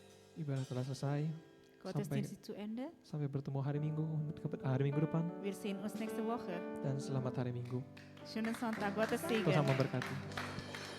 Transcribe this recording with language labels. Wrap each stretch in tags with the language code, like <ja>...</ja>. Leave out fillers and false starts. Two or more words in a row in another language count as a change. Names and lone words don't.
<id>Ibadah telah selesai.</id> <de>Gottesdienst ist zu Ende.</de> <id>Sampai bertemu hari Minggu depan.</id> <de>Wir sehen uns nächste Woche.</de> <id>Dan selamat hari Minggu.</id> <de>Schönen Sonntag, Gottes Segen.</de> <id>Tuhan memberkati.</id>